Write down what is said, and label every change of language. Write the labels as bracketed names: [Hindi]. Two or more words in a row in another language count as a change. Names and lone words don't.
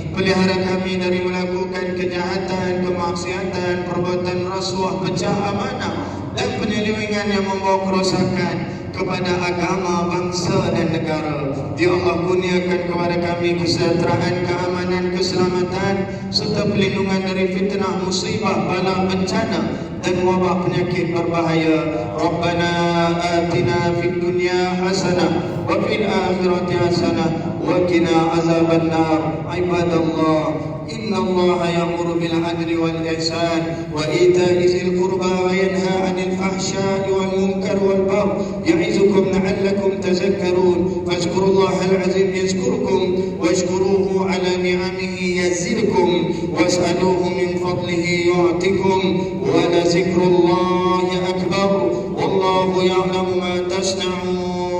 [Malay] Pelihara kami dari melakukan kejahatan, kemaksiatan, perbuatan rasuah, pecah amanah dan penyelewengan yang membawa kerosakan kepada agama, bangsa dan negara. Ya Allah, kurniakan kepada kami kesejahteraan, keamanan, keselamatan serta perlindungan dari fitnah, musibah, bala, bencana dan wabak penyakit berbahaya. [Arabic] ربنا آتنا في الدنيا حسنة وفي الآخرة حسنة وقنا عذاب النار. عباد الله، إن الله يأمر بالعدل والإحسان وإيتاء ذي القربى وينهى عن الفحشاء والمنكر والبغي يعظكم لعلكم تذكرون. فاذكروا الله العظيم يذكركم واشكروه على نعمه يزدكم واسألوه من فضله يعطكم ولذكر الله أكبر والله يعلم ما تصنعون.